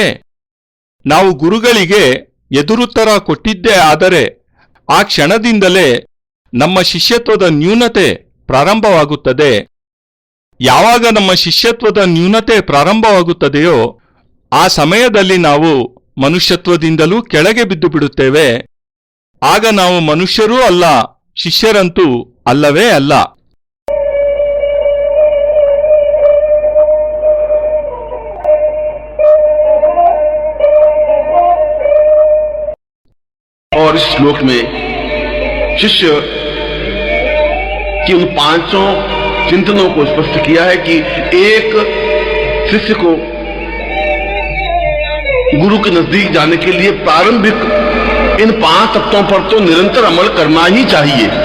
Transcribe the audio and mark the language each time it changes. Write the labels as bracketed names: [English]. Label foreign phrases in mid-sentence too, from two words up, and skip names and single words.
[Kannada] ನಾವು ಗುರುಗಳಿಗೆ ಎದುರುತ್ತರ ಕೊಟ್ಟಿದ್ದೇ ಆದರೆ ಆ ಕ್ಷಣದಿಂದಲೇ ನಮ್ಮ ಶಿಷ್ಯತ್ವದ ನ್ಯೂನತೆ ಪ್ರಾರಂಭವಾಗುತ್ತದೆ. ಯಾವಾಗ ನಮ್ಮ ಶಿಷ್ಯತ್ವದ ನ್ಯೂನತೆ ಪ್ರಾರಂಭವಾಗುತ್ತದೆಯೋ ಆ ಸಮಯದಲ್ಲಿ ನಾವು ಮನುಷ್ಯತ್ವದಿಂದಲೂ ಕೆಳಗೆ ಬಿದ್ದು ಬಿಡುತ್ತೇವೆ. ಆಗ ನಾವು ಮನುಷ್ಯರೂ ಅಲ್ಲ, ಶಿಷ್ಯರಂತೂ ಅಲ್ಲವೇ ಅಲ್ಲ. [Hindi] और इस श्लोक में शिष्य की उन पांचों चिंतनों को स्पष्ट किया है कि एक शिष्य को गुरु के नजदीक जाने के लिए प्रारंभिक इन 5 तत्वों पर तो निरंतर अमल करना ही चाहिए।